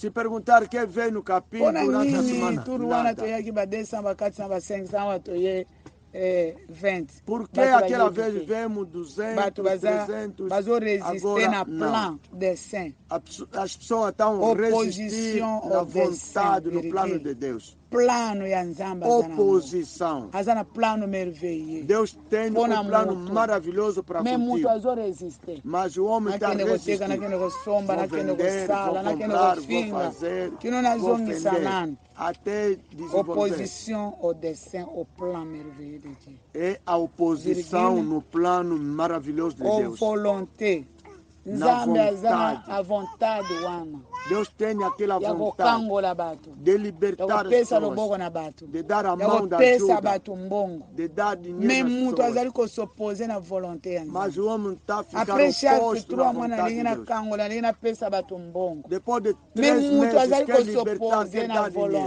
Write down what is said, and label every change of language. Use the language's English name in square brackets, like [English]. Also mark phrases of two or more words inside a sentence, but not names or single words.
[Portuguese] Se perguntar quem veio no capim durante a semana, por que aquela vez vemos 200, 300, agora não. As pessoas estão resistindo na vontade, no plano de Deus. [Lingala] Plano ya nzamba oposição. Azana plano merveilleux. [Portuguese] Deus tem um plano maravilhoso para contigo. Mas o homem está resistindo. Vou fazer, até desenvolver. Oposição ao dessein, ao plano merveilleux de Deus. É a oposição no plano maravilhoso de Deus. [Lingala] Volonté. Nzambe azana [Portuguese] a vontade [Lingala] wana. [Portuguese] Deus tem aquela vontade de libertar as pessoas, de dar a mão da ajuda, de dar dinheiro às pessoas. Mas o homem está ficando oposto na vontade de Deus. Depois de 3 meses quer libertar, quer dar dinheiro.